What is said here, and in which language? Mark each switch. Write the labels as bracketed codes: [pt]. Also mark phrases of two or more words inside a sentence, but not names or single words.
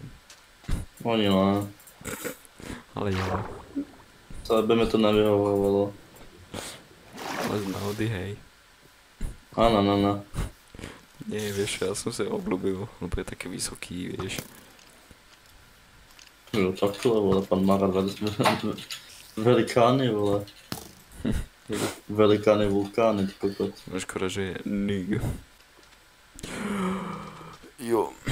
[cs] Oni ne. [sk] Ale ja. To by mi to nevyhovovalo. Ale z náhody, hej. Ano. Nie, vieš, ja som sa obľúbil, lebo je také vysoký, vieš. [cs] Jo, takhle, vole, pan má rád velikány, vole. Velikány, vulkány, ty kokot. No škoda, že je nig. Jo.